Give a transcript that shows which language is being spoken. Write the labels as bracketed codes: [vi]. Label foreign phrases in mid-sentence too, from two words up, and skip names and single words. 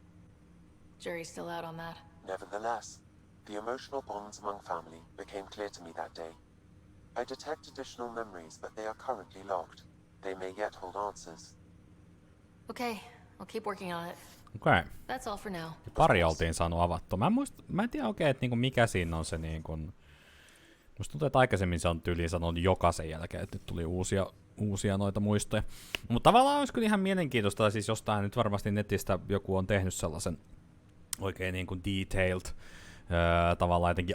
[en] Jury's still out on that. Nevertheless, the emotional bonds among family became clear to me that day. I detect additional memories, but they are currently locked. They may yet hold answers. Okay, I'll keep working on it. Okei. Okay. That's all for now. [fi] Pari oltiin saanut avattua. Mä en tiedä oikein, että niinku mikä siinä on se niinku... Musta tuntuu, että aikaisemmin se on tyyliin sanonut jokaisen jälkeen, että nyt tuli uusia noita muistoja. Mutta tavallaan olisi kyllä ihan mielenkiintoista, siis jostain nyt varmasti netistä joku on tehnyt sellaisen oikein niinku detailed tavallaan jotenkin